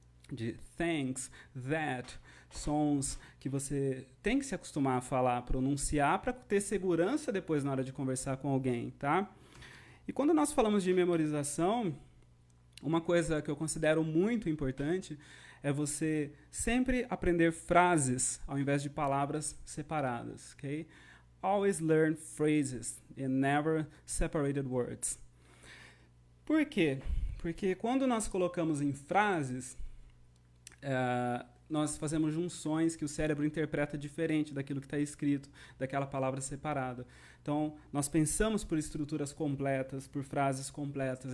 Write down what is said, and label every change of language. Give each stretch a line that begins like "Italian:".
Portuguese: De thanks, that, sons que você tem que se acostumar a falar, pronunciar para ter segurança depois na hora de conversar com alguém, tá? E quando nós falamos de memorização, uma coisa que eu considero muito importante é você sempre aprender frases ao invés de palavras separadas, ok?
English: Always learn phrases and never separated words.
Portuguese: Por quê? Porque quando nós colocamos em frases, nós fazemos junções que o cérebro interpreta diferente daquilo que está escrito, daquela palavra separada. Então, nós pensamos por estruturas completas, por frases completas.